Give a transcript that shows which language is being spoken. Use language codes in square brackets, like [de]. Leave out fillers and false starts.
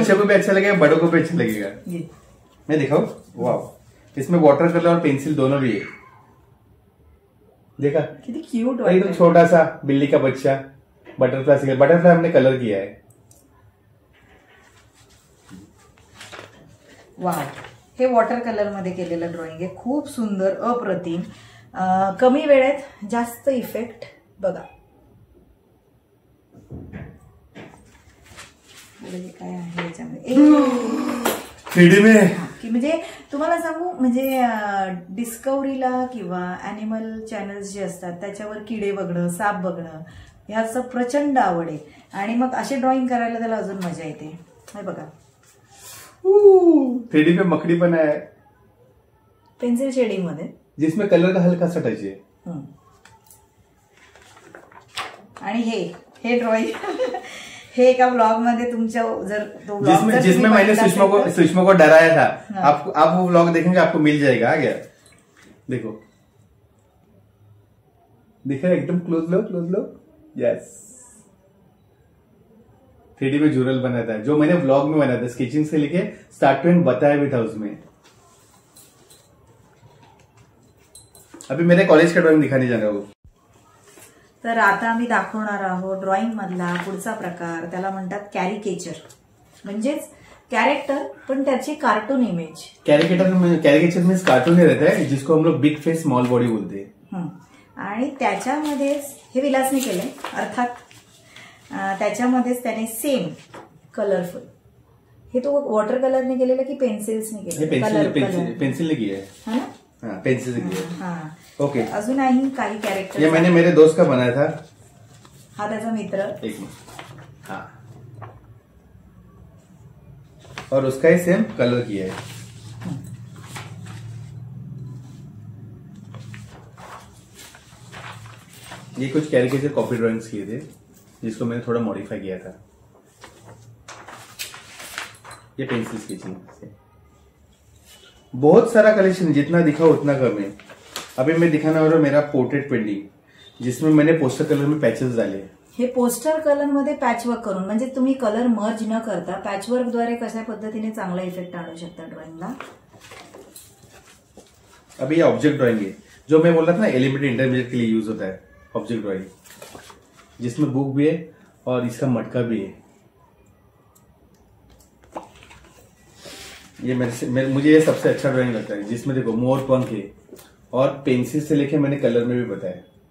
[hi] बच्चे को भी अच्छा लगेगा, बड़ों को भी अच्छा लगेगा. ये मैं दिखाऊं. वाह, इसमें वाटर कलर और पेंसिल दोनों भी है. देखा, [mr] किती क्यूट एकदम वाटत. [hi] छोटा सा बिल्ली का बच्चा बटरफ्लाई हमने कलर किया है. वाव. [mr] हे वॉटर कलर मध्ये केलेलं ड्रॉइंग आहे. खूप सुंदर, अप्रतिम, कमी वेळेत जास्त इफेक्ट. बघा पुढे काय आहे याच्यामध्ये. [hi] 3D में. [mr] की म्हणजे तुम्हाला सांगू, म्हणजे डिस्कवरीला किंवा अॅनिमल चॅनल्स जे असतात त्याच्यावर किडे बघणं, साप बघणं ह्याचं प्रचंड आवड आहे. आणि मग असे ड्रॉइंग करायला त्याला अजून मजा येते. हे बघा, [hi] 3D पे मकड़ी पण है, [mr] पेन्सिल शेडिंग मध्ये, [hi] जिसमें कलर का हल्का सा टच है. [mr] आणि हे ड्रॉइंग हे एका व्लॉग मध्ये तुमच्या जर तो vlog जर तुम्ही [hi] मैंने [mr] बघितला असेल तर- [hi] सुषमा को डराया था, हाँ। आप वो व्लॉग देखेंगे आपको मिल जाएगा। आ गया, देखो दिख रहा है एकदम क्लोज लो। यस, 3D में जूरल बना था, जो मैंने व्लॉग में बनाया था, स्केचिंग से लेके स्टार्ट टू एंड बताया भी था उसमें। अभी मेरे कॉलेज का ड्रॉइंग दिखाने जा रहा हूँ। तर आता आम्ही दाखवणार आहोत ड्रॉइंग मधला पुढचा प्रकार, त्याला म्हणतात कॅरिकेचर, म्हणजेच कॅरेक्टर पण त्याची cartoon image. Caricature means cartoon ही रहता है जिसको हम लोग बिग फेस स्मॉल बॉडी बोलते हैं। आणि त्याच्यामध्येच हे विलासने केलंय, अर्थात त्याच्यामध्येच त्याने सेम कलरफुल, हे तो वॉटर कलरने केलेलं की पेन्सिल्सने केलेलं? पेंसिल ने किया है, है ना? हाँ, पेंसिल से किया है। हाँ, [en] Okay. [mr] अजूनही काही कॅरेक्टर, [hi] ये मैंने मेरे दोस्त का बनाया था। [mr] हा त्याचा मित्र, [hi] एक मिनट, हाँ, और उसका ही सेम कलर किया है। ये कुछ कैरिकेचर कॉपी ड्राइंग्स किए थे जिसको मैंने थोड़ा मॉडिफाई किया था। ये पेंसिल स्केचिंग से बहुत सारा कलेक्शन, जितना दिखा उतना कम है। अभी मैं दिखाना वाला मेरा पोर्ट्रेट पेंटिंग, जिसमें मैंने पोस्टर कलर में पैचेस डाले। [mr] हे पोस्टर कलर मध्ये पॅचवर्क करून, म्हणजे तुम्ही कलर मर्ज न करता पॅचवर्क द्वारे कशा पद्धतीने चांगला इफेक्ट आणू शकता ड्रॉइंगला। [hi] अभी ये ऑब्जेक्ट ड्राइंग है, जो मैं बोल रहा था ना एलिमेंट्री इंटरमीडिएट के लिए यूज होता है ऑब्जेक्ट ड्राइंग, जिसमें बुक भी है और इसका मटका भी है। ये मुझे ये सबसे अच्छा ड्राइंग लगता है, जिसमें देखो मोर पंख है और पेंसिल से लेके मैंने कलर में भी बताया।